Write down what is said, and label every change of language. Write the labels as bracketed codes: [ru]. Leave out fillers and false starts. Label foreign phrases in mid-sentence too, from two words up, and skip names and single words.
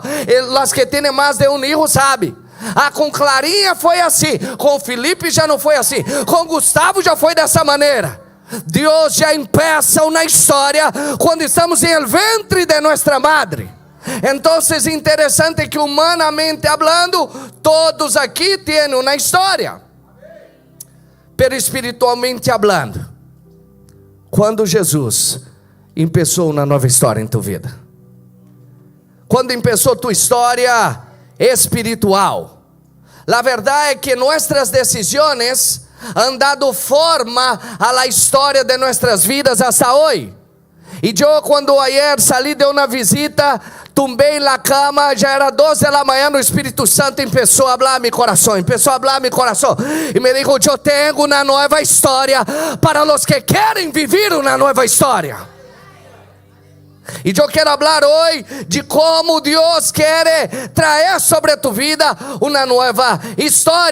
[pt] Os que têm mais de um filho sabem. Com Clarinha foi assim, com Felipe já não foi assim, com Gustavo já foi dessa maneira. Deus já começa uma história quando estamos em el ventre de nossa madre. Então é interessante que [es] humanamente hablando, [pt] todos aqui têm uma história. [es] Pero espiritualmente hablando, [pt] quando Jesus começou uma nova história em tua vida, quando começou tua história espiritual, a verdade é que nossas decisões [es] han dado forma a la [pt] história de nossas vidas hasta hoje. E eu, quando [es] ayer salí [pt] de uma visita, tumbei na cama, já era 12 da manhã, o Espírito Santo começou a falar meu coração, e [es] me dijo: [pt] eu tenho uma nova história para os que querem viver uma nova história. E eu quero falar hoje de como Deus quer trazer sobre tu vida uma nova história.